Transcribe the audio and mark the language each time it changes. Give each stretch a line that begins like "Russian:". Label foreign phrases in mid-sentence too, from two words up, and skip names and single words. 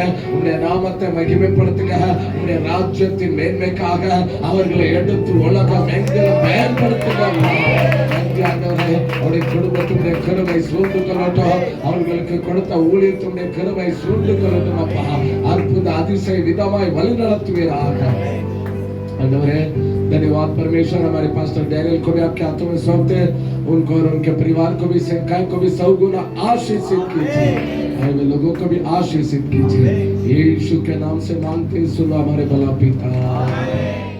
Tamil: உம்முடைய நாமத்தை மகிமைப்படுத்துங்க, உம்முடைய ராஜ்யத்தின் மேன்மைக்காக அவர்களை எடுத்து உலகம் எங்கிலும் பயன்படுத்துங்க நன்றி ஆண்டவரே. அவருடைய குடும்பத்துடைய கிருபை சூழ்ந்து கொள்ளட்டும், அவர்களுக்கு கொடுத்த ஊழியத்துடைய கிருபை சூழ்ந்து கொள்ளட்டும் அப்பா. அற்புத அதிசய விதமாய் வழி நடத்துவீராக आंडवरे।
Hindi: धन्यवाद परमेश्वर। हमारे पास्टर डैनियल को भी आपके हाथों में सौंपते हैं, उनको और उनके परिवार को भी, सेवकाई को भी 100 गुना आशीषित कीजिए, आए हुए लोगों को भी आशीषित कीजिए। यीशु के नाम से मांगते हैं, सुनो हमारे भला पिता।